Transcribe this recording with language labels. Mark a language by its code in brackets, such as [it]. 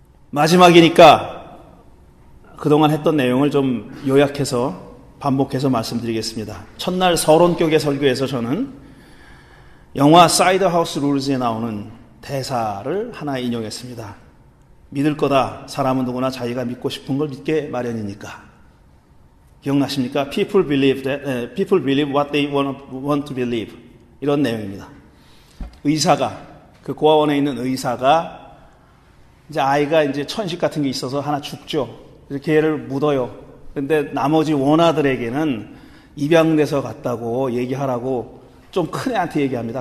[ko] 마지막이니까 그동안 했던 내용을 좀 요약해서 반복해서 말씀드리겠습니다. 첫날 서론격의 설교에서 저는 영화 사이드 하우스 룰즈에 나오는 대사를 하나 인용했습니다. 믿을 거다. 사람은 누구나 자기가 믿고 싶은 걸 믿게 마련이니까. 기억나십니까? [en] People believe what they want to believe. [ko] 이런 내용입니다. 의사가, 그 고아원에 있는 의사가, 이제 아이가 이제 천식 같은 게 있어서 하나 죽죠. 그래서 걔를 묻어요. 근데 나머지 원아들에게는 입양돼서 갔다고 얘기하라고 좀 큰 애한테 얘기합니다.